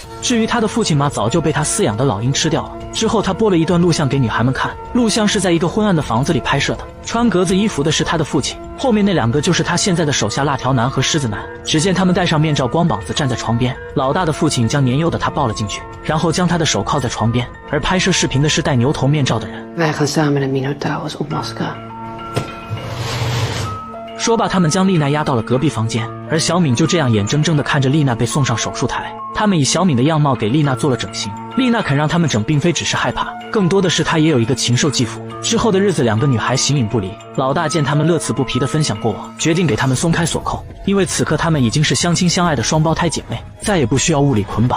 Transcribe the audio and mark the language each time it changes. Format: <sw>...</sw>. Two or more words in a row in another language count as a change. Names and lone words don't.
<zh>至于他的父亲嘛，早就被他饲养的老鹰吃掉了。之后他播了一段录像给女孩们看，录像是在一个昏暗的房子里拍摄的，穿格子衣服的是他的父亲，后面那2个就是他现在的手下辣条男和狮子男。只见他们戴上面罩，光膀子站在床边，老大的父亲将年幼的他抱了进去，然后将他的手铐在床边，而拍摄视频的是戴牛头面罩的人。</zh> <nl>Wij gaan samen de Minotauers opmaskeren.</nl> <zh>说罢，他们将丽娜押到了隔壁房间，而小敏就这样眼睁睁地看着丽娜被送上手术台。他们以小敏的样貌给丽娜做了整形。丽娜肯让他们整，并非只是害怕，更多的是她也有一个禽兽继父。之后的日子，2个女孩形影不离。老大见他们乐此不疲地分享过往，决定给他们松开锁扣，因为此刻他们已经是相亲相爱的双胞胎姐妹，再也不需要物理捆绑。</zh>